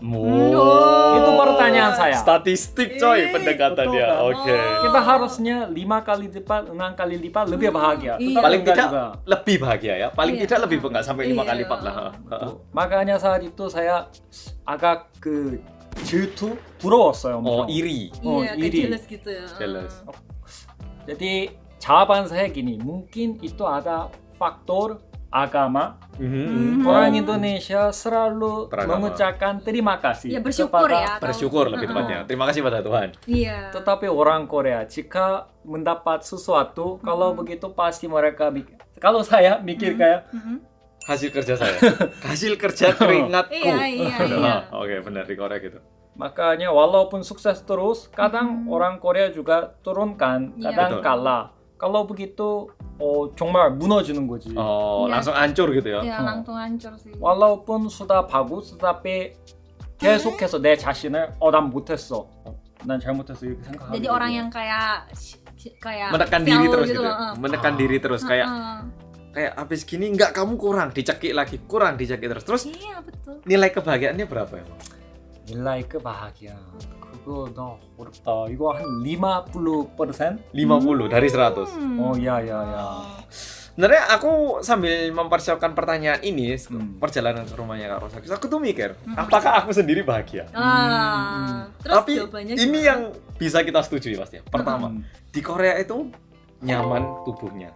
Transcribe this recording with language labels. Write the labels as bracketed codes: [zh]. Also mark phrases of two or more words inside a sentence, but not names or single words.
[id] Itu pertanyaan saya. Statistik coy pendekatannya. betul kan? Oke. Kita harusnya 5 kali lipat, 6 kali lipat lebih bahagia. Iya. Tetapi Paling enggak tidak juga. lebih bahagia ya. Paling Iya. tidak lebih enggak sampai 5 kali Iya. lipat lah. Makanya saat itu saya agak 질투? [ko] 부러웠어요. [id] Oh, [ko] 엄청. [id] iri. Iya, kayak iri. jealous gitu. Jealous. Jadi jawaban saya gini, mungkin itu ada faktor agama. Orang Indonesia selalu Beragama. mengucapkan terima kasih Ya, bersyukur kepada- ya. kalau- Bersyukur lebih tepatnya. Terima kasih pada Tuhan. Iya. Tetapi orang Korea jika mendapat sesuatu, kalau begitu pasti mereka kalau saya mikir kayak Hasil kerja saya. Hasil kerja keringatku. Iya, iya, iya. Oke, benar di Korea gitu. makanya walaupun sukses terus, kadang orang Korea juga turunkan, Iya. kadang Betul. kalah. Kalau begitu, [ko] 정말 무너지는 거지. [id] Oh, Iya. langsung hancur gitu ya. Ya, langsung hancur sih. walaupun sudah bagus, tetapi [ko] 계속해서 내 자신을 난 못했어. 난 잘못했어 이렇게 생각하게 [id] Jadi [ko] 되고. [id] orang yang kayak Menekan diri fail terus gitu. loh. Menekan diri terus kayak habis gini enggak kamu kurang, dicekik lagi, kurang dicekik terus. Terus Iya, betul. nilai kebahagiaannya berapa ya? nilai kebahagiaan [ko] 그거 너 어렵다. 이거 한 50%? [id] 50 dari 100. ya. Sebenarnya aku sambil mempersiapkan pertanyaan ini, perjalanan ke rumahnya Kak Rosa, aku tuh mikir, apakah aku sendiri bahagia? Terus Tapi jawabannya ini gimana? yang bisa kita setujui pasti. Pertama, di Korea itu nyaman tubuhnya.